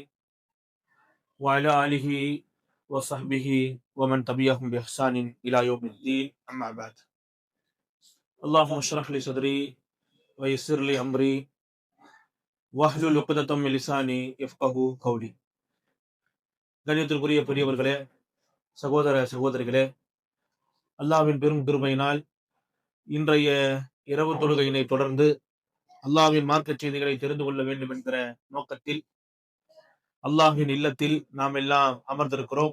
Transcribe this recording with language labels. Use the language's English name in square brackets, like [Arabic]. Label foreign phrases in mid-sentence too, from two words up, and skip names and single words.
[Arabic] وعلى آله وصحبه ومن تبعهم بإحسان إلى يوم الدين. أما بعد. اللهم اشرح لي صدري ويسر لي أمري واحلل عقدة من لساني يفقهوا قولي. [Tamil] கண்ணியத்திற்குரிய பெரியவர்களே, சகோதர சகோதரிகளே, அல்லாஹ்வின் பெரும் கிருபையினால் இன்றைய இரவு தொழுகையினை தொடர்ந்து அல்லாஹ்வின் மார்க்கச் செய்திகளை தெரிந்து கொள்ள வேண்டும் என்கிற நோக்கத்தில் அல்லாஹ்வின் இல்லத்தில் நாம் எல்லாம் அமர்ந்திருக்கிறோம்.